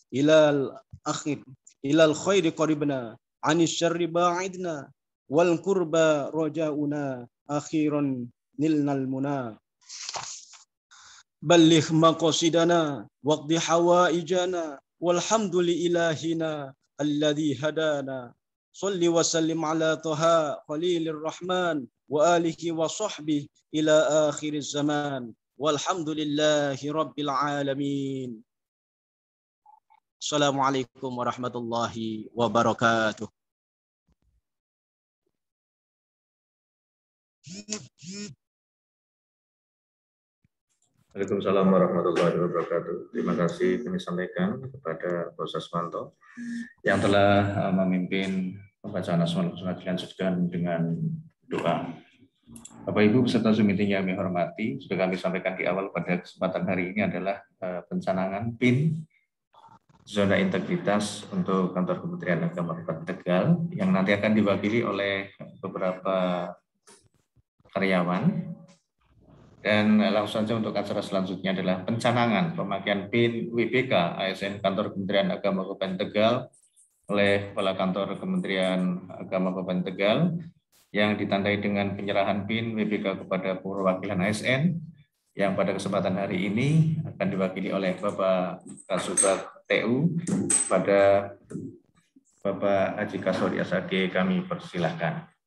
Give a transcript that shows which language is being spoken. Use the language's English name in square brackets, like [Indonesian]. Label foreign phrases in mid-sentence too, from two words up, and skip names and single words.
[Arabic] إلى الخير قربنا عن الشر باعدنا والقربى رجاؤنا أخيرا نلنا المنى بلغ مقاصدنا واقض حوائجنا والحمد لإلهنا الذي هدانا صل وسلم على طه خليل الرحمن وآله وصحبه إلى آخر الزمان والحمد لله رب العالمين. السلام عليكم ورحمة الله وبركاته. وعليكم السلام ورحمة الله وبركاته. [Indonesian] Terima kasih kami sampaikan kepada Bos Asmanto yang telah memimpin pembacaan Asmaul Husna dilanjutkan dengan doa. Bapak Ibu peserta Zoom meeting yang kami hormati, sudah kami sampaikan di awal pada kesempatan hari ini adalah pencanangan PIN zona integritas untuk kantor Kementerian Agama Kabupaten Tegal yang nanti akan diwakili oleh beberapa karyawan. Dan langsung saja untuk acara selanjutnya adalah pencanangan pemakaian PIN WBK ASN Kantor Kementerian Agama Kabupaten Tegal oleh Kepala Kantor Kementerian Agama Kabupaten Tegal yang ditandai dengan penyerahan PIN WBK kepada perwakilan ASN yang pada kesempatan hari ini akan diwakili oleh Bapak Kasubag TU pada Bapak Haji Kasori SAG. Kami persilahkan.